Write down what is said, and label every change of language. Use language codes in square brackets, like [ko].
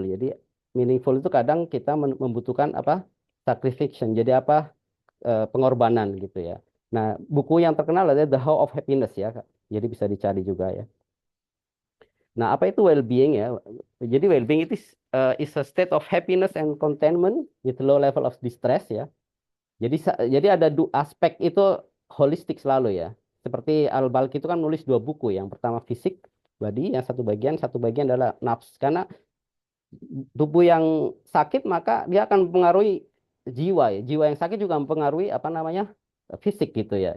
[id] Jadi meaningful itu kadang kita membutuhkan apa? Sacrifice. Jadi apa? Pengorbanan gitu ya. Nah, buku yang terkenal adalah The How of Happiness ya, Kak. Jadi bisa dicari juga ya. Nah, apa itu well-being ya? Jadi well-being itu [en] is a state of happiness and contentment with low level of distress ya. [id] Jadi ada aspek itu holistik selalu ya. Seperti Al-Balkhi itu kan nulis 2 buku. Yang pertama fisik, body, yang satu bagian adalah nafs. Karena tubuh yang sakit maka dia akan mempengaruhi jiwa ya. Jiwa yang sakit juga mempengaruhi apa namanya fisik gitu ya.